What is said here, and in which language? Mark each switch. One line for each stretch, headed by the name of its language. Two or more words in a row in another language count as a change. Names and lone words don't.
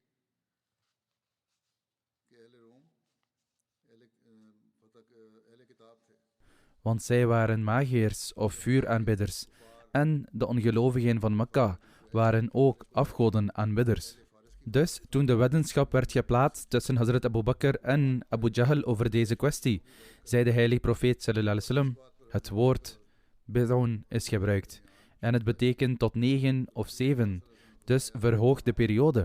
Dutch: Want zij waren magiërs of vuuraanbidders, en de ongelovigen van Mekka waren ook afgodenaanbidders. Dus toen de weddenschap werd geplaatst tussen Hazrat Abu Bakr en Abu Jahl over deze kwestie, zei de heilige profeet
Arabic: صلى الله عليه وسلم:
Dutch: het woord bid'un is gebruikt en het betekent tot 9 of 7, dus verhoog de periode.